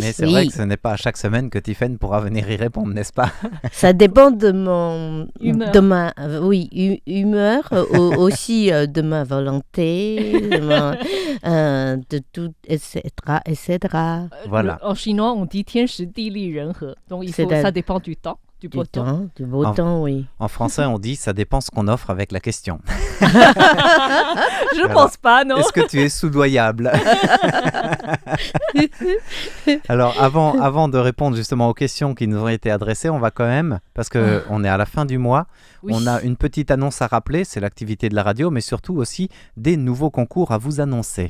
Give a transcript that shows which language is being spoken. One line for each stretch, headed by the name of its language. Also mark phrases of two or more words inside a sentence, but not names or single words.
French: Mais c'est vrai que ce n'est pas chaque semaine que Tiffany pourra venir y répondre, n'est-ce pas ? Ça dépend de mon humeur. De ma humeur, aussi de ma volonté, de tout, etc. Voilà. En chinois, on dit
Chinese: 天时地利人和.
French: Donc ça dépend du temps. Du beau temps. Du beau temps, oui. En français, on dit ça dépend ce qu'on offre avec la question. Je ne pense pas, non. Est-ce que tu es soudoyable ? Alors, avant de répondre justement aux questions qui nous ont été adressées, on va quand même, parce qu'on est à la fin du mois, on a une petite annonce à rappeler, c'est l'activité de la radio, mais surtout aussi des nouveaux concours à vous annoncer.